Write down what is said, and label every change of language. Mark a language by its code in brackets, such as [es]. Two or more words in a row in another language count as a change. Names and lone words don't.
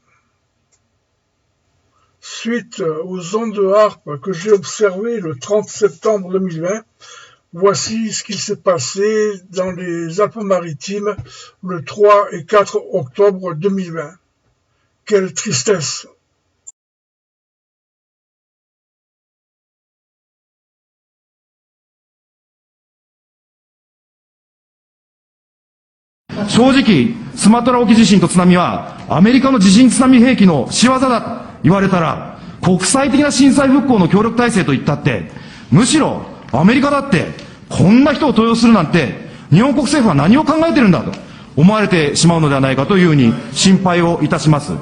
[fr] Suite aux ondes de Harpe que j'ai observées le 30 septembre 2020, voici ce qu'il s'est passé dans les Alpes-Maritimes le 3 et 4 octobre 2020. Quelle tristesse. [ja] 正直、スマトラ沖地震と津波は、アメリカの地震津波兵器の仕業だと言われたら、国際的な震災復興の協力体制といったって、むしろアメリカだって、こんな人を登用するなんて、日本国政府は何を考えてるんだと思われてしまうのではないかというふうに心配をいたします。